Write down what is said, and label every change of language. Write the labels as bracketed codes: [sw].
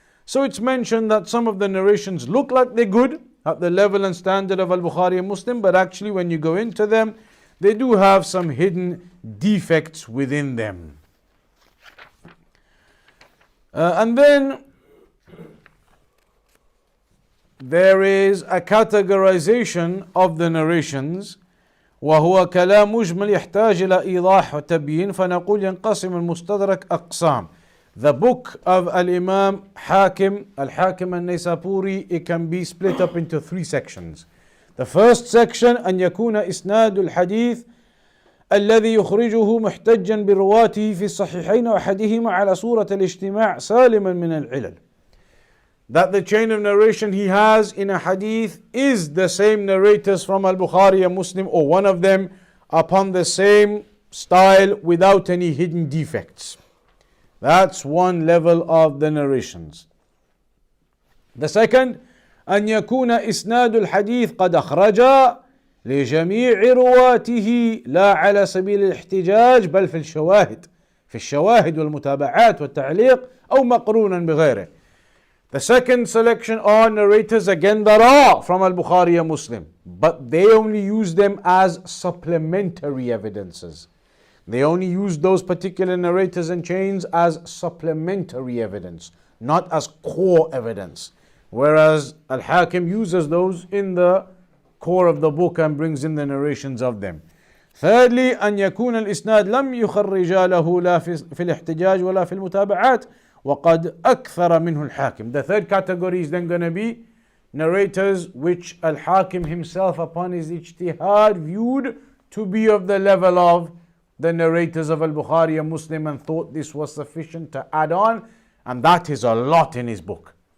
[en] So it's mentioned that some of the narrations look like they're good, at the level and standard of Al-Bukhari and Muslim, but actually when you go into them, they do have some hidden defects within them. And then there is a categorization of the narrations. [ar] وهو كلام مجمل يحتاج إلى إيضاح وتبيين فنقول ينقسم المستدرك أقسام. [en] The book of Al-Imam Hakim, Al-Hakim al-Naysapuri, it can be split up into 3 sections. The first section [ar] أن يكون إسناد الحديث الذي يخرجه محتجا برواته في الصحيحين وأحدهما على صورة الاجتماع سالما من العلل. [en] That the chain of narration he has in a hadith is the same narrators from Al-Bukhari and Muslim, or one of them, upon the same style without any hidden defects. That's one level of the narrations. The second, [ar] أن يكون إسناد الحديث قد أخرج لجميع رواته لا على سبيل الاحتجاج بل في الشواهد والمتابعات والتعليق أو مقرونا بغيره. [en] The second selection are narrators again that are from Al-Bukhari and Muslim, but they only use them as supplementary evidences. They only use those particular narrators and chains as supplementary evidence, not as core evidence. Whereas Al-Hakim uses those in the core of the book and brings in the narrations of them. Thirdly, [ar] أن يكون الإسناد لم يخرج له لا في الاحتجاج ولا في المتابعات وقد أكثر منه الحاكم. [en] The third category is then going to be narrators which Al-Hakim himself upon his ijtihad viewed to be of the level of the narrators of Al-Bukhari and Muslim and thought this was sufficient to add on, and that is a lot in his book.